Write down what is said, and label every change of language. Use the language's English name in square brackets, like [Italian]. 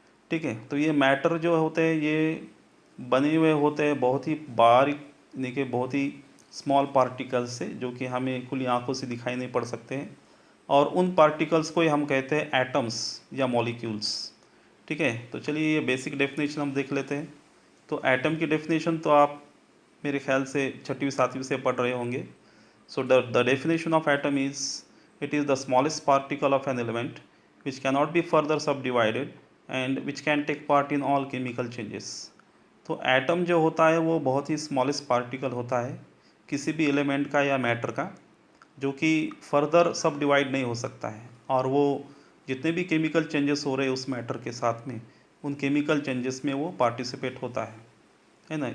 [Hindi] ठीक है, तो ये मैटर जो होते हैं ये बने हुए होते हैं बहुत ही बारीक, यानी कि बहुत ही स्मॉल पार्टिकल्स से, जो कि हमें खुली आंखों से दिखाई नहीं पड़ सकते हैं, और उन पार्टिकल्स को ही हम कहते हैं एटम्स या मॉलिक्यूल्स। ठीक है, तो चलिए ये बेसिक डेफिनेशन हम देख लेते हैं। तो एटम की डेफिनेशन तो आप मेरे ख्याल से 6वीं-7वीं से पढ़ रहे होंगे। [English] So the definition of atom is, it is the smallest particle of an element which cannot be further subdivided and which can take part in all chemical changes। [Hindi] तो एटम जो होता है वो बहुत ही स्मॉलेस्ट पार्टिकल होता है किसी भी एलिमेंट का या मैटर का, जो कि फर्दर सब डिवाइड नहीं हो सकता है, और वो जितने भी केमिकल चेंजेस हो रहे हैं उस मैटर के साथ में, उन केमिकल चेंजेस में वो पार्टिसिपेट होता है। है ना।